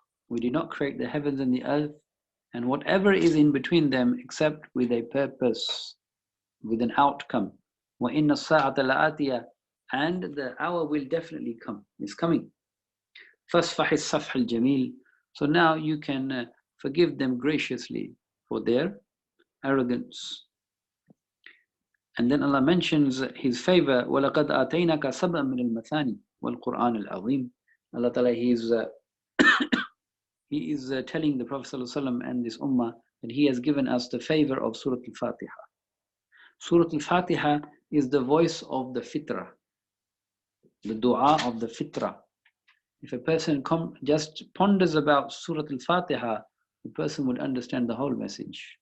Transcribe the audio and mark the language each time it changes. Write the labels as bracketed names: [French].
[English] We did not create the heavens and the earth and whatever is in between them except with a purpose, with an outcome. [Arabic] وَإِنَّ السَّاعَةَ لَآتِيَةٌ. [English] And the hour will definitely come, it's coming. [Arabic] فَاصْفَحِ الصَّفْحَ الْجَمِيلِ. [English] So now you can forgive them graciously for their arrogance. And then Allah mentions His favor, [Arabic] وَلَقَدْ آتَيْنَكَ سَبْعًا مِنَ الْمَثَانِ وَالْقُرْآنِ الْعَظِيمِ. [English] Allah Ta'ala, He is telling the Prophet ﷺ and this ummah that He has given us the favor of Surah Al-Fatiha. Surah Al-Fatiha is the voice of the fitrah, the dua of the fitrah. If a person just ponders about Surah Al-Fatiha, the person would understand the whole message.